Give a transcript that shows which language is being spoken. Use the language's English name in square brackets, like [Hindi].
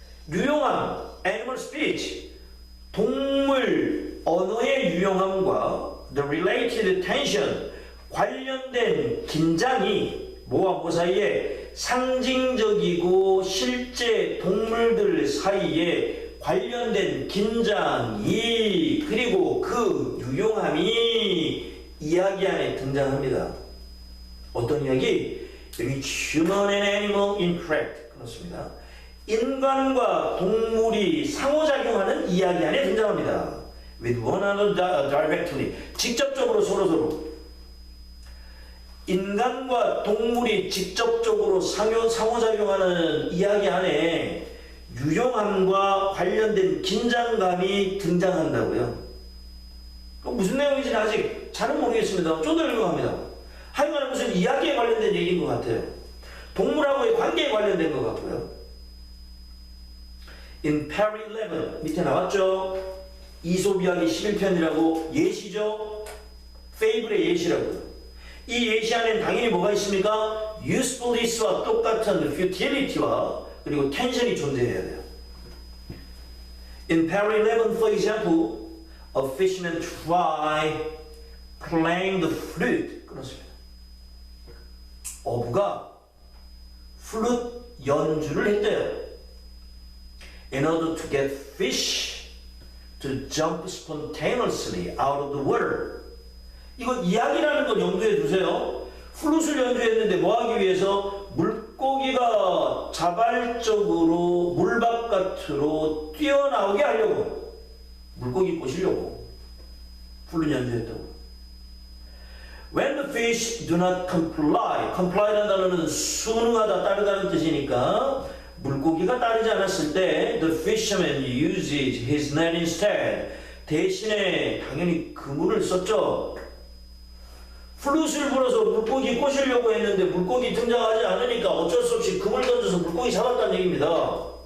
[Korean] 유용함, [English] animal speech, [Korean] 동물 언어의 유용함과 [English] the related tension, [Korean] 관련된 긴장이 뭐와 뭐 사이에 상징적이고 실제 동물들 사이에 관련된 긴장이 그리고 그 유용함이 이야기 안에 등장합니다. 어떤 이야기? 여기 [English] human and animal interact [Korean] 그렇습니다. 인간과 동물이 상호작용하는 이야기 안에 등장합니다. [English] with one another directly [Korean] 직접적으로 서로서로 인간과 동물이 직접적으로 상호작용하는 이야기 안에 유용함과 관련된 긴장감이 등장한다고요. 무슨 내용인지는 아직 잘은 모르겠습니다. 좀 더 읽어갑니다. 하여간 무슨 이야기에 관련된 얘기인 것 같아요. 동물하고의 관계에 관련된 것 같고요. In Perry 11 밑에 나왔죠? 이솝 이야기 11편이라고 예시죠? 페이블의 예시라고요. 이 예시 안에는 당연히 뭐가 있습니까? usefulness와 똑같은 futility와 그리고 텐션이 존재해야 돼요. [English] In Perry 11, for example, a fisherman tried playing the flute. [Korean] 끊었습니다. 어부가 플룻 연주를 했대요. [English] In order to get fish to jump spontaneously out of the water. [Korean] 이거 이야기라는 걸 염두에 두세요. 플룻을 연주했는데 뭐 하기 위해서? 물고기가 자발적으로 물 바깥으로 뛰어나오게 하려고. 물고기 꼬시려고. 플룻 연주했다고. [English] When the fish do not comply. [Korean] comply라는 단어는 순응하다, 따르다는 뜻이니까 물고기가 따르지 않았을 때 [English] the fisherman uses his net instead. [Korean] 대신에 당연히 그물을 썼죠. 플룻을 불어서 물고기 꼬시려고 했는데 물고기 등장하지 않으니까 어쩔 수 없이 그물 던져서 물고기 잡았다는 얘기입니다.